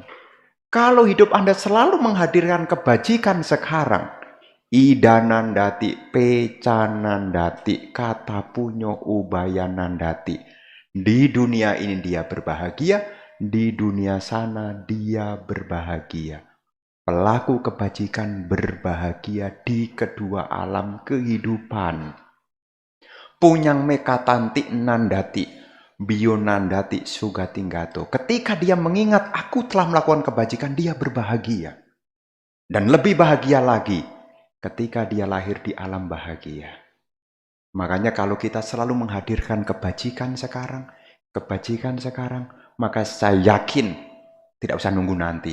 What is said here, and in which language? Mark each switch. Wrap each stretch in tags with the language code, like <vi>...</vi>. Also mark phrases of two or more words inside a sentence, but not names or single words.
<id>Kalau hidup Anda selalu menghadirkan kebajikan sekarang,</id> <pi>idanandati, pecanandati, kata punyo ubayanandati.</pi> <id>Di dunia ini dia berbahagia, di dunia sana dia berbahagia. Pelaku kebajikan berbahagia di kedua alam kehidupan.</id> <pi>Punyang mekatanti nandati, bionandati sugatinggato.</pi> <id>Ketika dia mengingat aku telah melakukan kebajikan, dia berbahagia. Dan lebih bahagia lagi ketika dia lahir di alam bahagia. Makanya kalau kita selalu menghadirkan kebajikan sekarang, maka saya yakin tidak usah nunggu nanti.</id>